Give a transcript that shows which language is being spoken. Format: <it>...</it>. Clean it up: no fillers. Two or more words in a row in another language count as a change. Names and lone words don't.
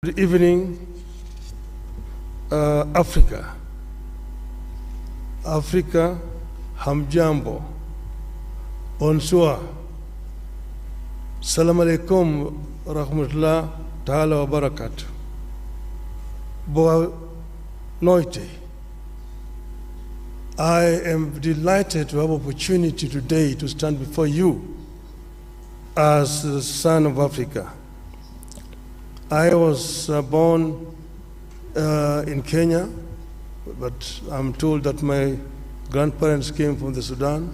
<en>Good evening, Africa. Africa,</en> <sw>hamjambo, bonsoir,</sw> <ar>سلام عليكم، رحمة الله تعالى وبركاته.</ar> <pt>Boa noite.</pt> <en>I am delighted to have opportunity today to stand before you as the son of Africa. I was born in Kenya, but I'm told that my grandparents came from the Sudan.</en>